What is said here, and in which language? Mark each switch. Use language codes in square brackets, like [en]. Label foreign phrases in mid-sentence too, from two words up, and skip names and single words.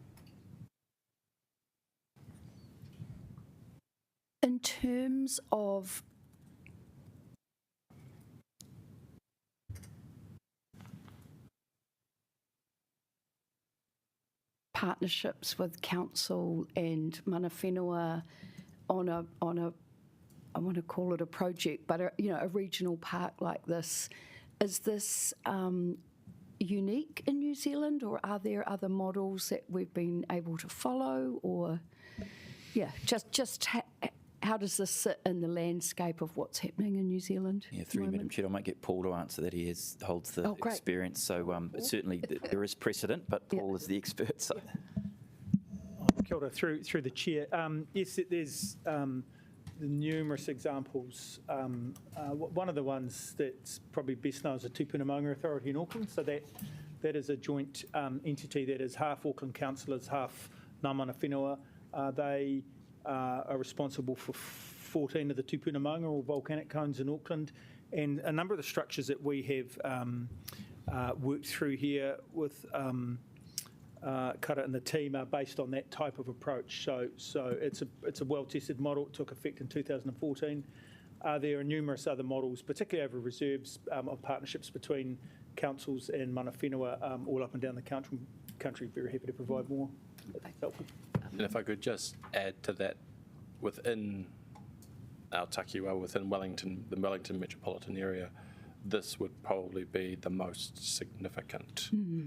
[en] In terms of partnerships with council and mana whenua on a I want to call it a project, but a regional park like this, is this unique in New Zealand, or are there other models that we've been able to follow? Or how does this sit in the landscape of what's happening in New Zealand? Yeah, through you, Madam Chair, I might get Paul to answer that. He holds the experience, so certainly there is precedent, but Paul is the expert. So. [mi] Kia ora, [en] through the chair. Yes, there's numerous examples. One of the ones that's probably best known is the Tupuna Maunga Authority in Auckland. So that is a joint entity that is half Auckland councillors, half [mi] ngā mana whenua. [en] They are responsible for 14 of the Tupuna Maunga, or volcanic cones in Auckland, and a number of the structures that we have worked through here with Kara and the team are based on that type of approach. So it's a well-tested model. It took effect in 2014. There are numerous other models, particularly over reserves, of partnerships between councils and [mi] mana whenua [en] all up and down the country. Very happy to provide more. That's helpful. And if I could just add to that, within our takiwa, within Wellington, the Wellington metropolitan area, this would probably be the most significant. Mm-hmm.